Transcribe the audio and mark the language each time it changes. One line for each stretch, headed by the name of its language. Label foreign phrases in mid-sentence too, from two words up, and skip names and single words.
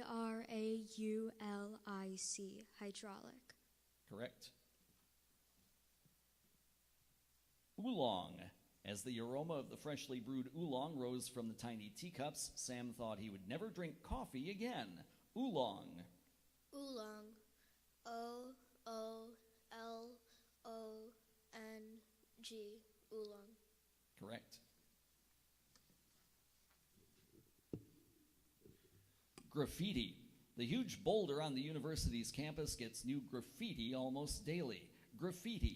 English: Hydraulic. Correct. Oolong. As the aroma of the freshly brewed oolong rose from the tiny teacups, Sam thought he would never drink coffee again. Oolong. Oolong. O-O-L-O-N-G. Oolong. Correct. Graffiti. The huge boulder on the university's campus gets new graffiti almost daily. Graffiti.